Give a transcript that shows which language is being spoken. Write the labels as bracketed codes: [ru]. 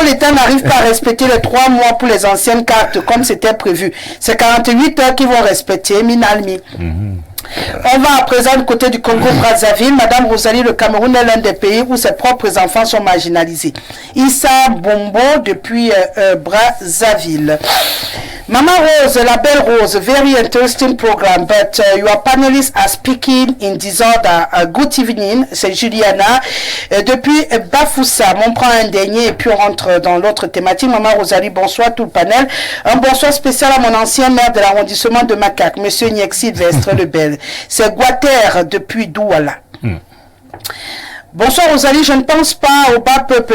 [fr] L'État n'arrive pas à respecter les 3 mois pour les anciennes cartes comme c'était prévu. C'est 48 heures qui vont respecter. Minalmi. On va à présent du côté du Congo-Brazzaville. Madame Rosalie, le Cameroun est l'un des pays où ses propres enfants sont marginalisés. Issa Bombo depuis Brazzaville. [en] Mama Rose, [fr] la belle Rose, [en] very interesting program, but your panelists are speaking in disorder. Good evening, [fr] c'est Juliana. Depuis Bafoussa, on prend un dernier et puis on rentre dans l'autre thématique. Maman Rosalie, bonsoir tout le panel. Un bonsoir spécial à mon ancien maire de l'arrondissement de Macaque, Monsieur Niek Sylvestre Lebel. C'est Guater depuis Douala. Bonsoir Rosalie, je ne pense pas au bas peuple.